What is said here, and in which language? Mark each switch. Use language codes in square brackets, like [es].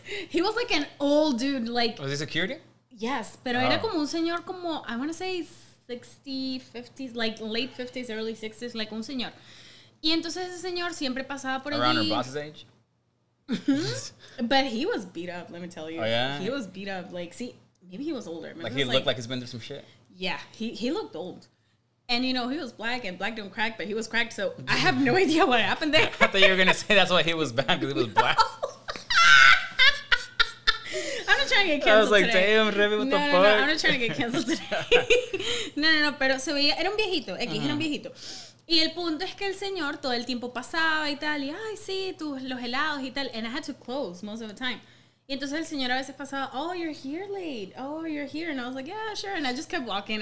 [en] He was like an old dude, like. Was he security? Yes, [es] pero era como un señor como, [en] I want to say 60s, 50s, like late 50s, early 60s, like [es] un señor. Y entonces ese señor siempre pasaba por allí. [en] Around her boss's age? But he was beat up, let me tell you. Oh, yeah? He was beat up. Like, see, maybe he was older. Maybe like he looked like he's been through some shit? Yeah, he looked old. And, you know, he was black, and black don't crack, but he was cracked, so I have no idea what happened there. I thought you were going to say that's why he was bad, because he was black. I'm not trying to get canceled. I was like, today. damn, Rebe, what the fuck? No, I'm not trying to get canceled today. [es] No, pero se veía, era un viejito, era un viejito. Y el punto es que el señor todo el tiempo pasaba y tal, y ay, sí, los helados y tal, [en] and I had to close most of the time. [es] Y entonces el señor a veces pasaba, [en] oh, you're here late, oh, you're here, and I was like, yeah, sure, and I just kept walking.